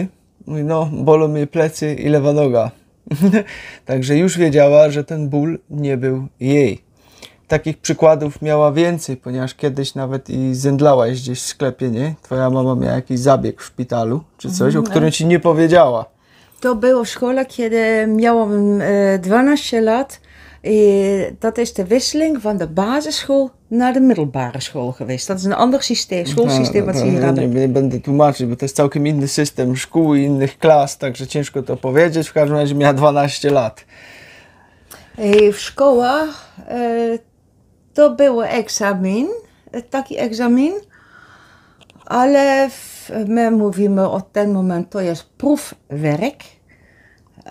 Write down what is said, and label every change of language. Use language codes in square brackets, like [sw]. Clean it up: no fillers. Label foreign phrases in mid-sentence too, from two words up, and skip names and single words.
[pl] Mówi, no, bolą mnie plecy i lewa noga. Także już wiedziała, że ten ból nie był jej. Takich przykładów miała więcej, ponieważ kiedyś nawet i zemdlałaś gdzieś w sklepie, nie? Twoja mama miała jakiś zabieg w szpitalu, czy coś, o którym ci nie powiedziała. To było w szkole, kiedy miałam 12 lat. [nl] Dat is de wisseling van de basisschool naar de middelbare school geweest. Dat is een ander systeem, schoolsysteem wat ze hier hebben. [pl] Nie będę tłumaczyć, bo to jest całkiem inny system szkół i innych klas, także ciężko to powiedzieć. W każdym razie miała 12 lat. W szkołach to było egzamin, taki egzamin, ale my mówimy od ten moment to jest proefwerk.